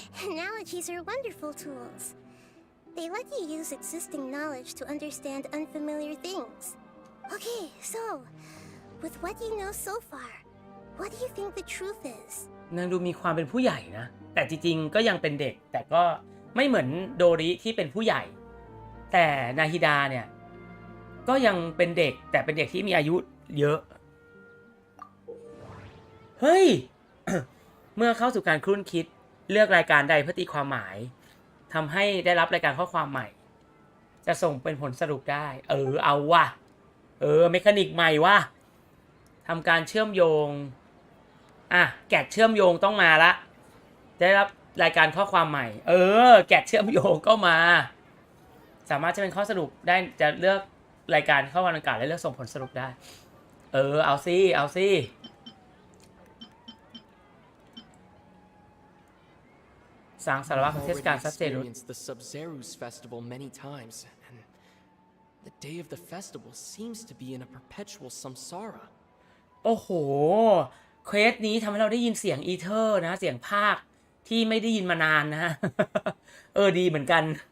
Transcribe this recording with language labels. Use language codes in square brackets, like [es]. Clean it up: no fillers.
[en] Analogies are wonderful tools. They let you use existing knowledge to understand unfamiliar things. Okay, so, with what you know so far, what do you think the truth is? [th] นางดูมีความเป็นผู้ใหญ่นะ แต่จริงๆก็ยังเป็นเด็ก แต่ก็ไม่เหมือนโดริที่เป็นผู้ใหญ่ แต่นาฮิดาเนี่ยก็ยังเป็นเด็กแต่เป็นเด็กที่มีอายุเยอะ เฮ้ย เมื่อเข้าสู่การครุ่นคิดเลือกรายการใดเพื่อตีความหมายทำให้ได้รับรายการข้อความใหม่ จะส่งเป็นผลสรุปได้เอาว่ะเมคานิกใหม่ว่ะทำการเชื่อมโยง แกะเชื่อมโยงต้องมาละได้รับรายการข้อความใหม่แกะเชื่อมโยงก็มาสามารถจะเป็นข้อสรุปได้จะเลือกรายการข้อความดังกล่าวและเลือกส่งผลสรุปได้เอาสิสร้างสารวัตรของเทศกาลซับเจรุส [en] experienced the Sub-Zero's festival many times, and the day of the festival seems to be in a perpetual samsara. [th] โอ้โหเควสนี้ทำให้เราได้ยินเสียงอีเทอร์นะเสียงภาคที่ไม่ได้ยินมานานนะ ดีเหมือนกัน